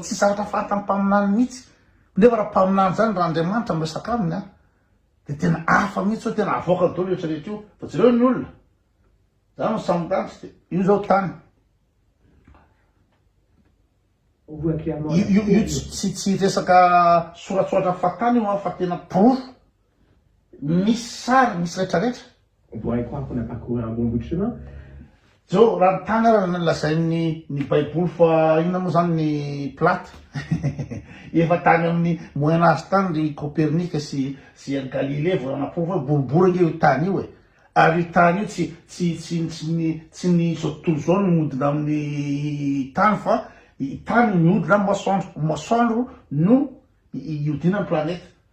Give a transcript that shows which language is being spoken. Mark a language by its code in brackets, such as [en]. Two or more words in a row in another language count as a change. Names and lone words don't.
[mg] Tsy zavatra fantan'ny mpaminany mihitsy. Nefa raha mpaminany zany raha Andriamanitra miresaka aminy de tena hafa mihitsy hoe tena avoaka daholo rehetrarehetra io. Fa jereo ny olona zany no sambon-danitra io zao tany. Io tsy resaka soratsoratra fatany io fa tena proof. Misy sary, misy rehetrarehetra. [fr] On pourrait croire qu'on a parcouru un bon bout de chemin. [mg] Zao raha tany raha lazain'ny baiboly fa inona moa zany ny plate. Efa tany amin'ny Moyen Âge tany ry Copernic sy Galilée vao anaprofo hoe boribory io tany io e. Ary io tany io tsy ny zao tontolo zao no mihodina amin'ny tany fa tany mihodina amin'ny masoandro no ihodina amin'ny planète.